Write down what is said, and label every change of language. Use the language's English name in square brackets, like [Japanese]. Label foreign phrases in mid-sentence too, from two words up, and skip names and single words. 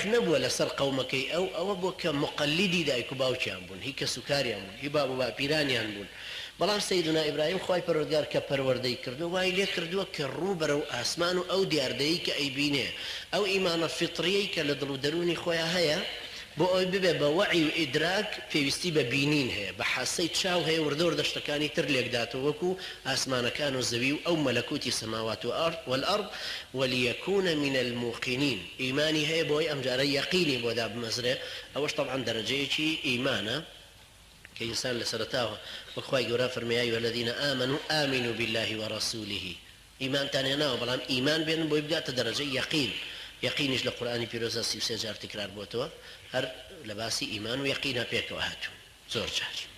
[Central Kurdish] نەبووە لەسەر قەومەکەی ئەوە بووە کە مقەلیدی دایک و باوکیان بوون هی کەسوکاریان بوون هی باب و باپیرانیان بوون بەڵام سەیدنا ئیبراهیم خوای پەروەردگار کە پەروەردەی کردو وای لێ کردووە کە ڕوو بەرەو ئاسمان و ئەو دیاردەیی کە ئەیبینێ ئەو ئیمانە فیتریەی کە لە دڵ و دەرونی خۆیان هەیە بۆ ئەوی ببێ بە وەعی و ئیدراک پێویستی بە بینین هەیە بە حاسەی چاو هەیە وردە وردە شتەکانی تر لێکداتەوە وەکو ئاسمانەکان و زەوی و ئەو مەلەکوتی [Arabic] سەماوات والأرض وليكون من الموقنين [Central Kurdish] ئیمانی هەیە بۆی ئەمجارە یەقینی بۆدا بمەزرێ ئەوەش طبعا دەرەجەیەکی ئیمانە کە ئینسان لە سەرەتاوە وەخوای گەورە فەرمێ [Arabic] یا ئەیها الذین آمنوا آمنوا بالله ورسوله [Central Kurdish] ئیمانتان هێناوە بەڵام ئیمان بێنن بۆی بگاتە دەرەجەی یەقین یەقینیش لە قورئانی پیرۆزە 33 جار تکرار بۆتەوە هەر لە باسی ئیمان و یەقینە پێکەوە هاتوو زۆر جار